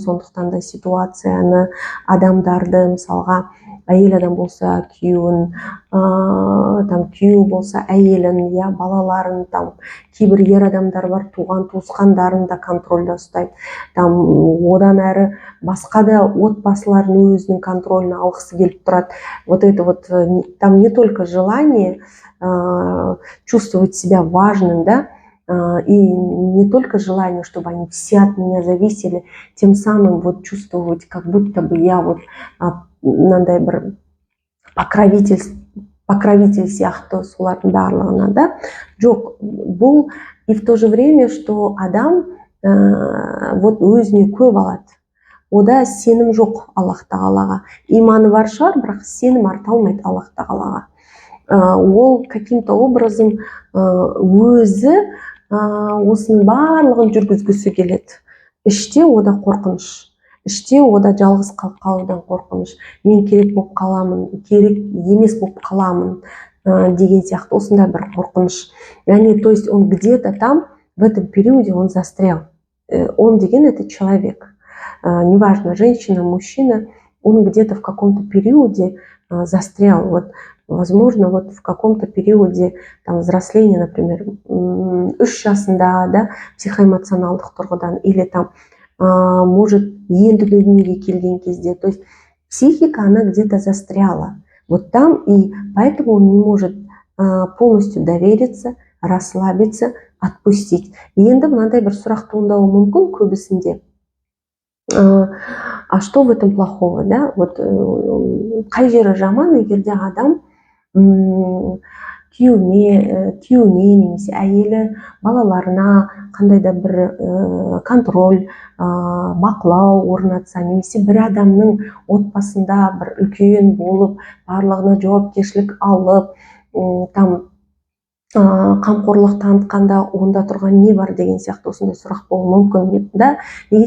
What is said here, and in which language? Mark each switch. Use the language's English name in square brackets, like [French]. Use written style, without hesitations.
[Kazakh] Сондықтан да ситуацияны, адамдарды, мысалға, әйел адам болса күйеуін, күйеу болса әйелін, балаларын, кейбір ер адамдар бар, туған туысқандарын да контрольда ұстайды. Одан әрі басқа да отбасыларын өзінің контроліне алғысы келіп тұрады. [Russian] Там не только желание чувствовать себя важным, да, и не только желание, чтобы они все от меня зависели, тем самым чувствовать, как будто бы я [Kazakh] мынандай бір покровитель сияқты солардың барлығына, [Russian] да. [Kazakh] Жоқ, бұл [Russian] и в то же время, что [Kazakh] адам өзіне көп алады. Ода сенім жоқ Аллах тағалаға. Иманы бар шығар, бірақ сенім арта алмайды Аллах тағалаға. Ол [Russian] каким-то образом [Kazakh] өзі осының барлығын жүргізгісі келеді. Іште ода қорқыныш. Іште ода жалғыз қалып қалудан қорқыныш. Мен керек болып қаламын, керек емес болып қаламын деген сияқты осындай бір қорқыныш. [Russian] Яғни, то есть он где-то там, в этом периоде он застрял. Он деген это человек. Неважно, женщина, мужчина, он где-то в каком-то периоде застрял. Возможно, в каком-то периоде взросления, например, [Kazakh] 3 жасында, да, психоэмоционалдық тұрғыдан, [Russian] или может, [Kazakh] енді дүниеге келген кезде. [Russian] То есть психика, она где-то застряла. Там, и поэтому он не может полностью довериться, расслабиться, отпустить. [Kazakh] Енді мынандай бір сұрақ туындауы мүмкін көбісінде. [Russian] А что в этом плохого, да? [Kazakh] Қай жері жаман, егерде адам күйеуіне немесе әйелі балаларына қандай да бір контроль, бақылау орнатса, немесе бір адамның отбасында бір үлкен болып, барлығына жауапкершілік алып, там қамқорлық танытқанда онда тұрған не бар деген сияқты осындай сұрақ болуы мүмкін да. Неге?